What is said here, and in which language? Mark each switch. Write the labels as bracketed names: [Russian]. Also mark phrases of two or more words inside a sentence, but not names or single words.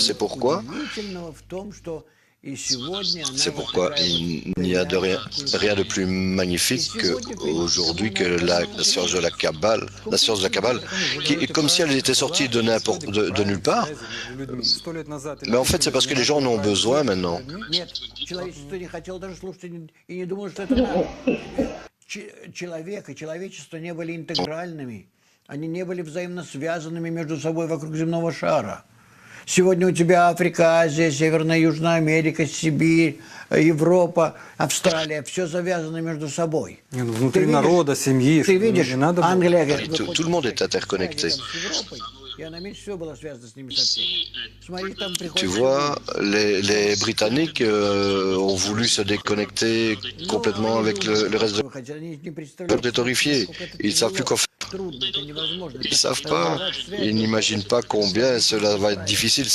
[French] C'est pourquoi il n'y a rien de plus magnifique aujourd'hui que la science de la Kabbale, qui est comme si elle était sortie de nulle part. Mais en fait, c'est parce que les gens en ont besoin maintenant. [Russian] Сегодня у тебя Африка, Азия, Северная и Южная Америка, Сибирь, Европа, Австралия. Все завязано между собой. Внутри народа, семьи. Ты видишь, Англия... [French] Tout le monde est interconnecté. Tu vois, les Britanniques ont voulu se déconnecter complètement avec le reste de... Ils sont horrifiés. Ils ne savent plus quoi faire. Ils ne savent pas, ils n'imaginent pas combien cela va être difficile.